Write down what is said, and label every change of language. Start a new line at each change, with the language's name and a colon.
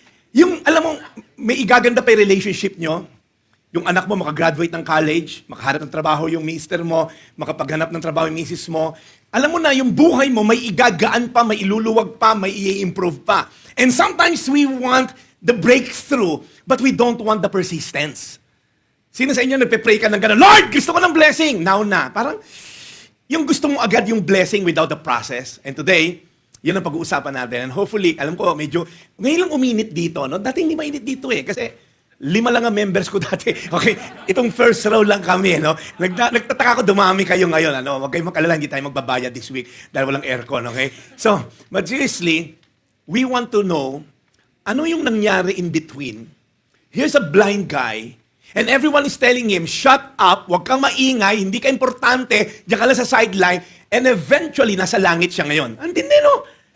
Filipino: Yung, alam mo, may igaganda pa yung relationship nyo. Yung anak mo makagraduate ng college, makahanap ng trabaho yung mister mo, makapaghanap ng trabaho yung misis mo. Alam mo na, yung buhay mo may igagaan pa, may iluluwag pa, may i-improve pa.
English: And sometimes we want the breakthrough, but we don't want the persistence.
Filipino: Sino sa inyo nagpe-pray ka ng gano'n, Lord, gusto ko ng blessing! Now na. Parang, yung gusto mo agad yung blessing without the process. And today, yun ang pag-uusapan natin. And hopefully, alam ko, medyo, ngayon lang uminit dito, no? Dati hindi mainit dito eh. Kasi 5 lang ang members ko dati. Okay, itong first row lang kami, no? Nagtataka ko, dumami kayo ngayon, ano? Huwag kayong makalala, hindi tayo magbabayad this week dahil walang aircon, okay?
English: So, but seriously, we want to know,
Filipino: ano yung nangyari
English: in between? Here's a blind guy, and everyone is telling him, shut up,
Filipino: huwag kang maingay, hindi ka importante, diyan ka lang sa sideline,
English: and eventually,
Filipino: nasa langit siya ngayon. Hindi, no?